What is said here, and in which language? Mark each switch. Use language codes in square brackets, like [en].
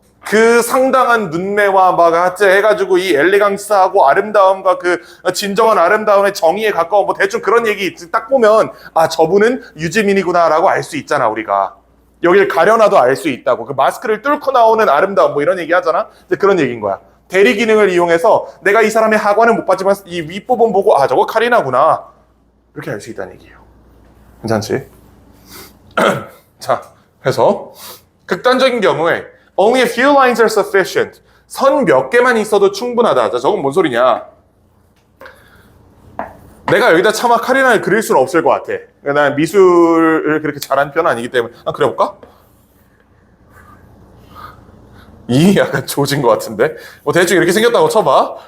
[ko] 그 상당한 눈매와 막 하체 해가지고 이 엘리강스하고 아름다움과 그 진정한 아름다움의 정의에 가까운 뭐 대충 그런 얘기 딱 보면 아, 저분은 유지민이구나라고 알 수 있잖아, 우리가. 여길 가려놔도 알 수 있다고. 그 마스크를 뚫고 나오는 아름다움 뭐 이런 얘기 하잖아. 근데 그런 얘기인 거야. 대리 기능을 이용해서 내가 이 사람의 하관은 못 봤지만 이 윗부분 보고 아 저거 카리나구나 이렇게 알 수 있다는 얘기예요. 괜찮지? 자, 그래서 극단적인 경우에 [en] only a few lines are sufficient. [ko] 선 몇 개만 있어도 충분하다. 자, 저건 뭔 소리냐? 내가 여기다 차마 카리나를 그릴 수는 없을 것 같아. 난 미술을 그렇게 잘하는 편은 아니기 때문에 그려볼까? 이 약간 조진 것 같은데? 뭐 대충 이렇게 생겼다고 쳐봐.